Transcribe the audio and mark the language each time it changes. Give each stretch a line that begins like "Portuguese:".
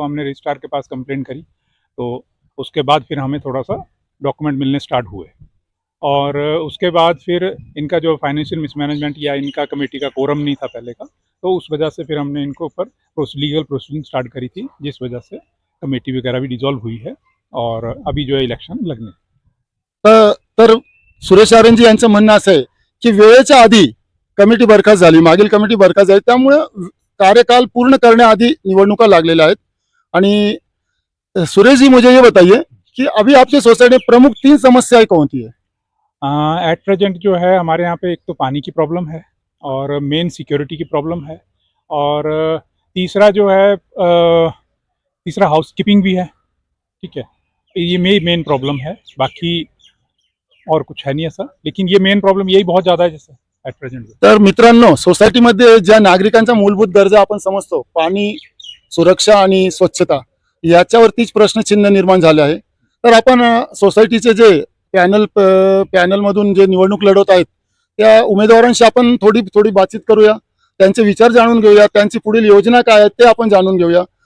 Hindi: तो हमने रजिस्ट्रार के पास कंप्लेंट करी, तो उसके बाद फिर हमें थोड़ा सा डॉक्यूमेंट मिलने स्टार्ट हुए और उसके बाद फिर इनका जो फाइनेंशियल मिसमैनेजमेंट या इनका कमेटी का कोरम नहीं था पहले का, तो उस वजह से फिर हमने इनको ऊपर लीगल प्रोसीडिंग स्टार्ट करी थी, जिस वजह से कमेटी वगैरह भी डिसॉल्व हुई है और अभी जो है इलेक्शन लगने।
Marathi: तर सुरेश आर्यनजी यांचं म्हणणं असं आहे की वेळेच्या आधी कमिटी बरखास्त झाली, मागील कमिटी बरखास्त झाली, त्यामुळे कार्यकाल पूर्ण करण्याआधी निवडणुका लागलेल्या आहेत.
Hindi: आणि सुरेश जी मुझे ये बताइए कि अभी आपकी सोसाइटी में प्रमुख 3 समस्याएं कौन सी है? एट प्रेजेंट जो है हमारे यहाँ पे एक तो पानी की प्रॉब्लम है और मेन सिक्योरिटी की प्रॉब्लम है और तीसरा जो है तीसरा हाउस कीपिंग भी है। ठीक है, ये मेन प्रॉब्लम है, बाकी और कुछ है नहीं ऐसा, लेकिन ये मेन प्रॉब्लम यही बहुत ज़्यादा है जैसे ॲट प्रेझेंट।
Marathi: तर मित्रांनो, सोसायटीमध्ये ज्या नागरिकांच्या मूलभूत गरजा आपण समजतो, पाणी, सुरक्षा आणि स्वच्छता, याच्यावरतीच प्रश्नचिन्ह निर्माण झाले आहे. तर आपण सोसायटीचे जे पॅनलमधून जे निवडणूक लढवत आहेत त्या उमेदवारांशी आपण थोडी बातचीत करूया, त्यांचे विचार जाणून घेऊया, त्यांची पुढील योजना काय आहेत ते आपण जाणून घेऊया.